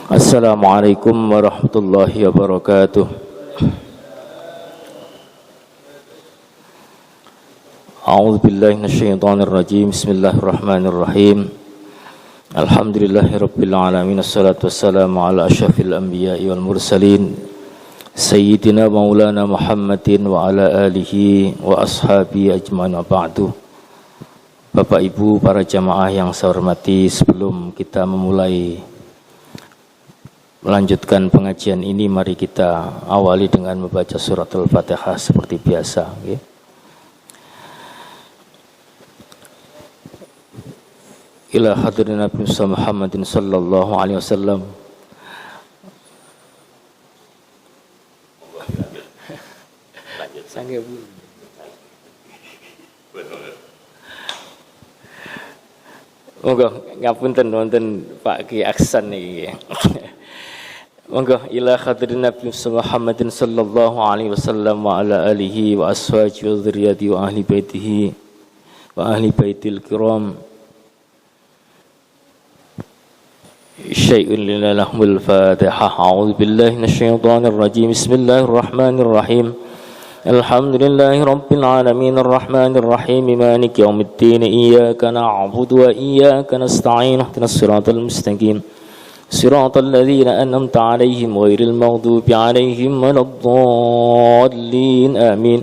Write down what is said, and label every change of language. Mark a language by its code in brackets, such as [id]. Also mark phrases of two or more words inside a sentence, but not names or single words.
[ar] السلام عليكم ورحمة الله وبركاته أعوذ بالله من الشيطان الرجيم. بسم الله الرحمن الرحيم الحمد لله رب العالمين. والصلاة والسلام على أشرف الأنبياء والمرسلين سيدنا مولانا محمد وعلى آله وأصحابه أجمعين وبعد. [id] Bapak Ibu para jamaah yang saya hormati, sebelum kita melanjutkan pengajian ini, mari kita awali dengan membaca surat Al-Fatihah seperti biasa. [ar] Okay? إلى حضرة النبي محمد صلى الله عليه وسلم. [jv] Monggo ngapunten wonten Pak Ki Aksan niki. [ar] Monggo إلى حضرة النبي محمد صلى الله عليه وسلم وعلى آله وأصحابه وذريته وأهل بيته وأهل البيت الكرام. شيء لهم الفاتحة. أعوذ بالله من الشيطان الرجيم بسم الله الرحمن الرحيم. الحمد لله رب العالمين الرحمن الرحيم مالك يوم الدين إياك نعبد وإياك نستعين اهدنا الصراط المستقيم صراط الذين أنعمت عليهم غير المغضوب عليهم ولا الضالين آمين.